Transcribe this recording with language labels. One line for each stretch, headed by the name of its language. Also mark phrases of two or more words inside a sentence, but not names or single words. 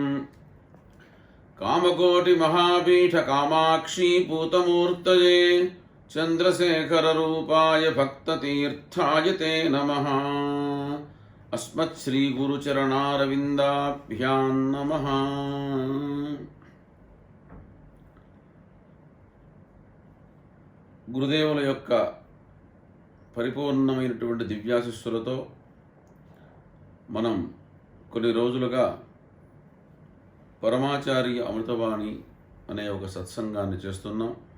Sanskrit: कामकोटिमहापीठ कामाक्षी पूतमूर्तये चन्द्रशेखररूपाय भक्ततीर्थाय ते नमः। अस्मत्श्रीगुरुचरणारविन्दाभ्यां नमः।
Telugu: గురుదేవుల యొక్క పరిపూర్ణమైనటువంటి దివ్యాశిస్సులతో మనం కొన్ని రోజులుగా పరమాచార్య అమృతవాణి అనే ఒక సత్సంగాన్ని చేస్తున్నాం.